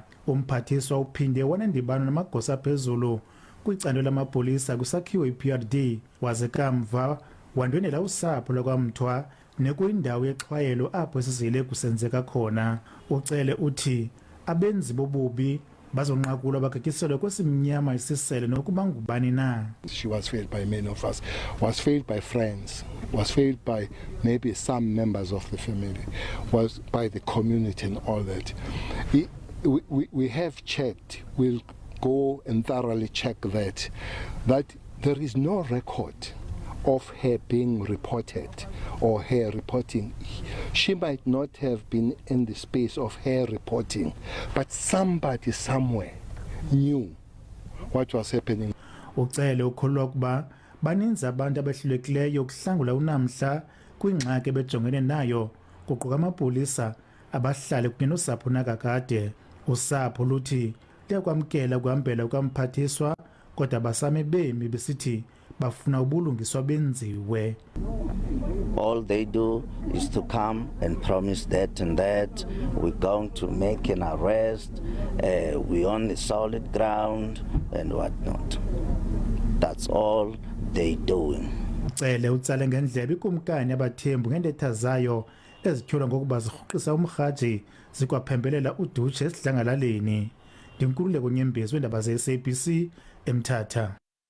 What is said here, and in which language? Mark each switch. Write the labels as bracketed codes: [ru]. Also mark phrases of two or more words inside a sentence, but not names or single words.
[xh] Umphathiswa uphinde wanendibano namagosa aphezulu kwicandelo lamapolisa kwisakhiwo iPRD waze kamva wandwendela usapho lakwa-Mtwa nekuyindawo yexhwayelo apho isizile kusenzeka khona. UCele uthi abenzi bobubi bazonqakulwa bagagiselwe kwesimnyama isisele nokuba ngubani na. [en] She was failed by many of us, was failed by friends, was failed by maybe some members of the family, was by the community and all that. We have checked, we'll go and thoroughly check that there is no record of her being reported or her reporting. She might not have been in the space of her reporting, but somebody somewhere knew what was happening. [xh] UCele ukholwa ukuba baninzi abantu abahlulekileyo ukuhlangula uNamhla kwingxaki bejongene nayo kuquka amapolisa abahlale kunye nosapho nakakade. Usapho luthi liyakwamkela ukuhambela kukamphathiswa kodwa basame bemi besithi bafuna ubulungiswa benziwe. [en] All they do is to come and promise that and that. We're going to make an arrest. We're on the solid ground and whatnot. That's all they doing. [xh] Cele utsale ngendlebe ikumkani abathembu ngendetha zayo ezityholwa ngokuba zirhuqisa umrhaji zikwaphembelela udutshe esidlangalaleni. Ndinkululeko Nyembezi weendaba ze-SABC eMthatha.